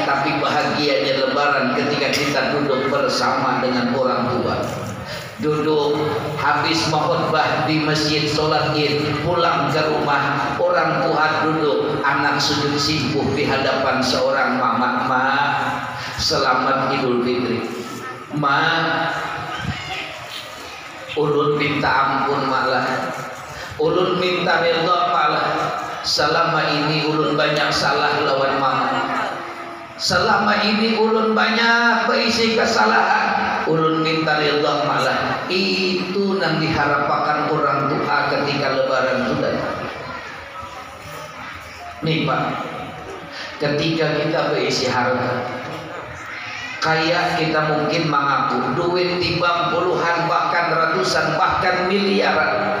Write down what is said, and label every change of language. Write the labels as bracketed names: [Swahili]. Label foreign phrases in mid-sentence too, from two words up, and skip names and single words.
[Indonesian] Tapi bahagianya lebaran ketika kita duduk bersama dengan orang tua. Duduk habis khotbah di masjid, sholat id, pulang ke rumah, orang tua duduk, anak sujud simpuh di hadapan seorang mama. Ma, selamat Idul Fitri. Ma, [Banjar] ulun minta ampun malah, ulun minta ridha malah. Selama ini ulun banyak salah lawan mama. Selama ini ulun banyak berisi kesalahan. Ulun minta ridha malah. [Indonesian] Itu yang diharapkan orang tua ketika lebaran itu datang. Nih Pak, ketika kita berisi harta, kayak kita mungkin mengaku duit timbang puluhan, bahkan ratusan, bahkan miliaran.